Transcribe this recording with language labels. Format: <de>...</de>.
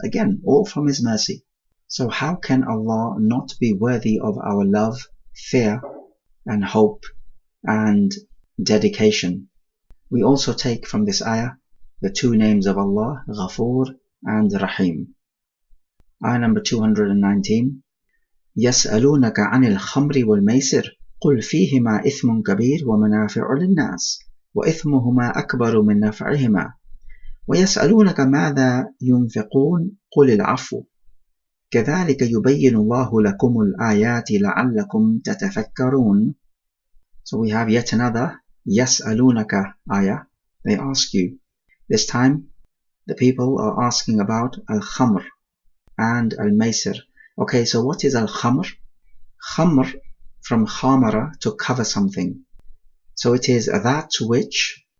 <en>Again, all from His mercy. So how can Allah not be worthy of our love, fear, and hope, and dedication? We also take from this ayah the two names of Allah, Ghafoor and Rahim. Ayah number 219.</en> <ar>يَسْأَلُونَكَ عَنِ الْخَمْرِ وَالْمَيْسِرِ قُلْ فِيهِمَا إِثْمٌ كَبِيرٌ وَمَنَافِعُ لِلنَّاسِ وإثمهما أكبر من نفعهما ويسألونك ماذا ينفقون قل العفو كذلك يبين الله لكم الآيات لعلكم تتفكرون.</ar> <en>So we have yet another يسألونك ayah. They ask you. This time the people are asking about al-khamr and al-maysir. Okay, so what is al-khamr? Khamr, from khamara, to cover something. So it is that which</en>